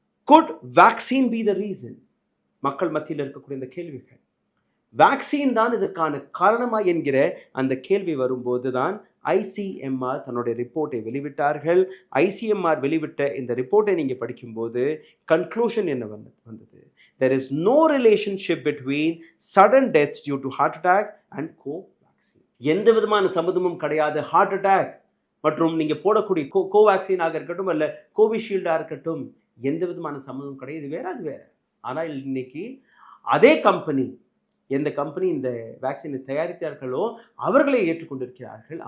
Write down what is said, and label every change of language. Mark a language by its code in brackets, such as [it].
[en] Could vaccine be the reason? [ta] மக்கள் மத்தியில் இருக்கக்கூடிய இந்த கேள்விகள், வேக்சின் தான் இதற்கான காரணமா என்கிற அந்த கேள்வி வரும்போது தான் ஐசிஎம்ஆர் தன்னுடைய ரிப்போர்ட்டை வெளிவிட்டார்கள். ஐசிஎம்ஆர் வெளிவிட்ட இந்த ரிப்போர்ட்டை நீங்கள் படிக்கும்போது கன்க்ளூஷன் என்ன வந்தது? [en] There is no relationship between sudden deaths due to heart attack and Covaxin. [ta] எந்த விதமான சம்மந்தமும் கிடையாது. ஹார்ட் அட்டாக் மற்றும் நீங்கள் போடக்கூடிய கோவேக்சினாக இருக்கட்டும் அல்ல கோவிஷீல்டாக இருக்கட்டும், எந்த விதமான சம்மந்தமும் கிடையாது. இது வேற, அது வேற. ஆனால் இன்னைக்கு அதே கம்பெனி, எந்த கம்பெனி இந்த வேக்சினை தயாரித்தார்களோ அவர்களை ஏற்றுக்கொண்டிருக்கிறார்கள்.